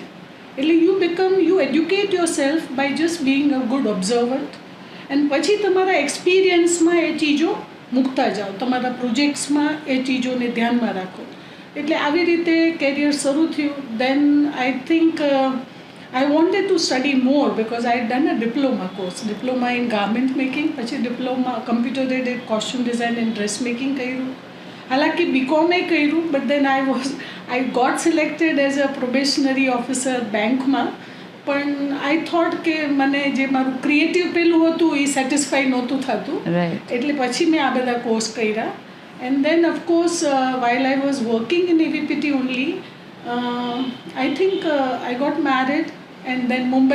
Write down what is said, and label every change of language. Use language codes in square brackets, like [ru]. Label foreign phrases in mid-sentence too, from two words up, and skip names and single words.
[en] એટલે you educate your self by just being a good observant. [gu] એન્ડ પછી તમારા એક્સપિરિયન્સમાં એ ચીજો મૂકતા જાઓ, તમારા પ્રોજેક્ટ્સમાં એ ચીજોને ધ્યાનમાં રાખો. એટલે આવી રીતે કેરિયર શરૂ થયું. [en] then I think I wanted to study more because I had done a diploma course, diploma in garment making, પછી diploma computer aided costume design and dressmaking કર્યું. [gu] હાલાકી BCom એ કર્યું, [en] but then I got selected as a probationary officer બેંકમાં. [gu] પણ [en] I thought [gu] કે મને જે મારું ક્રિએટિવ પેલું હતું એ સેટિસ્ફાઈ નહોતું થતું, એટલે પછી મેં આ બધા કોર્સ કર્યા. [en] and then of course while I was working in AVPT only, I think I got married and then Mumbai.